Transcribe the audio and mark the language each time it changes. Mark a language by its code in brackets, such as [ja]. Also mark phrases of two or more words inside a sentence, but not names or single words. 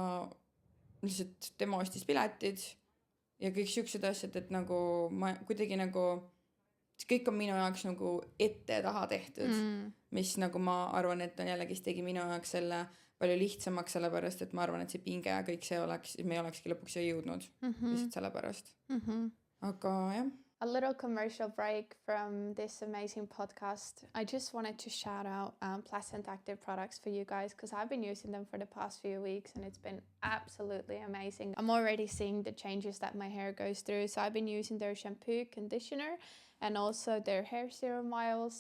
[et] lihtsalt tema ostis piletid ja kõik siuksed asjad, et nagu ma kuidagi nagu see kõik on minu jaoks nagu ette taha tehtud, mis nagu ma arvan, et on jällegi tegi minu jaoks selle palju lihtsamaks, sellepärast et ma arvan, et see pinge ja kõik see oleks, me ei olekski lõpuks siia jõudnud lihtsalt sellepärast. Aga jah. [en] A little commercial break from this amazing podcast. I just wanted to shout out Placent Active products for you guys because I've been using them for the past few weeks and it's been absolutely amazing. I'm already seeing the changes that my hair goes through. So I've been using their shampoo, conditioner, and also their hair serum oils.